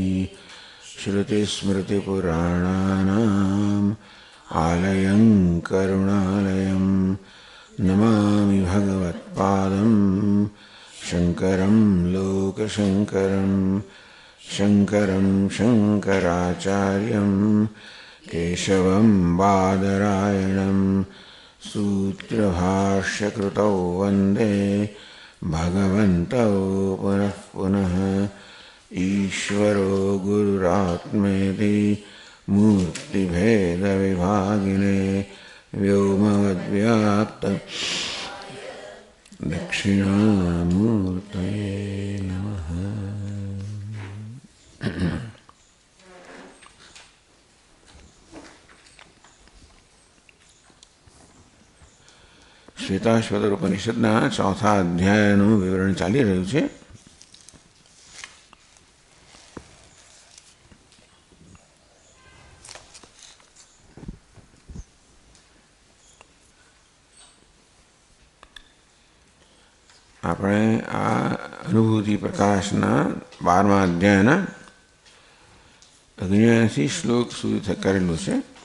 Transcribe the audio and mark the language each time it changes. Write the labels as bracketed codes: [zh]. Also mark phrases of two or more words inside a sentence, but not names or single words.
[sa] श्रुतिस्मृतिपुराणानाम् आलयं करुणालयं नमामि भगवत्पादं शङ्करं लोकशङ्करं शङ्करं शङ्कराचार्यं केशवं बादरायणं सूत्रभाष्यकृतौ वन्दे भगवन्तौ पुनः पुनः। ईश्वरो गुरुरात्मेति मूर्तिभेदविभागिने व्योमवद्व्याप्तं दक्षिणामूर्तये नमः। [gu] શ્વેતાશ્વતર ઉપનિષદના ચોથા અધ્યાયનું વિવરણ ચાલી રહ્યું છે. આપણે આ અનુભૂતિ પ્રકાશના 12મા અધ્યાયના 79 શ્લોક સુધી કરેલું છે.